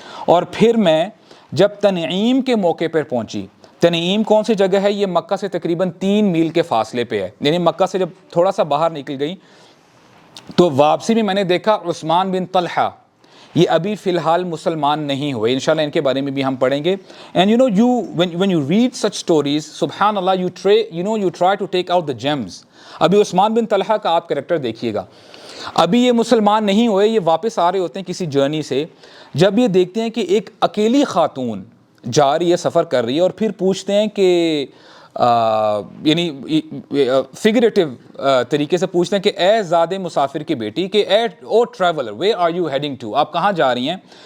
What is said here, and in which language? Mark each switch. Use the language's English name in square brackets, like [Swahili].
[Urdu] اور پھر میں جب تنعیم کے موقع پر پہنچی, تنعیم کون سی جگہ ہے, یہ مکہ سے تقریباً 3 میل کے فاصلے پہ ہے, یعنی مکہ سے جب تھوڑا سا باہر نکل گئی, تو واپسی میں میں نے دیکھا عثمان بن طلحہ, یہ ابھی فی الحال مسلمان نہیں ہوئے, انشاءاللہ ان کے بارے میں بھی ہم پڑھیں گے. [English] and you know when you read such stories, [Urdu] سبحان اللہ, [English] you try to take out the gems. [Urdu] ابھی عثمان بن طلحہ کا آپ کریکٹر دیکھیے گا, ابھی یہ مسلمان نہیں ہوئے, یہ واپس آ رہے ہوتے ہیں کسی جرنی سے, جب یہ دیکھتے ہیں کہ ایک اکیلی خاتون جا رہی ہے, سفر کر رہی ہے, اور پھر پوچھتے ہیں کہ یعنی فگریٹو طریقے سے پوچھتے ہیں کہ اے زادِ مسافر کی بیٹی, کہ [English] oh traveller where are you heading to, [Urdu] آپ کہاں جا رہی ہیں.